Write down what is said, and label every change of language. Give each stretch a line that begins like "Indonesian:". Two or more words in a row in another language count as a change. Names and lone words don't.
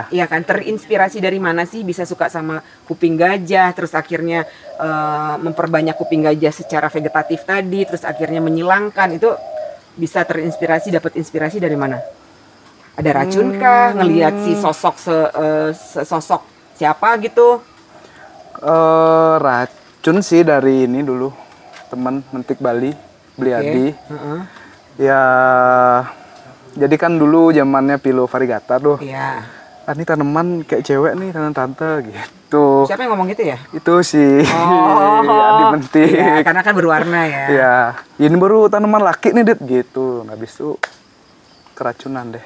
Indonesian: Iya kan, terinspirasi dari mana sih bisa suka sama kuping gajah, terus akhirnya memperbanyak kuping gajah secara vegetatif tadi, terus akhirnya menyilangkan, itu bisa dapat inspirasi dari mana? Ada racun kah? Ngelihat si sosok siapa gitu? racun sih dari ini dulu, teman mentik Bali, beli Oke. Adi. Heeh. Ya, jadi kan dulu zamannya Pilo Variegata tuh. Iya. Ah, ini tanaman kayak cewek nih, tante gitu. Siapa yang ngomong gitu ya? Itu sih Adi mentik. Iya, karena kan berwarna ya. Ya, ini baru tanaman laki nih, Dit, gitu. Nah, habis itu keracunan deh.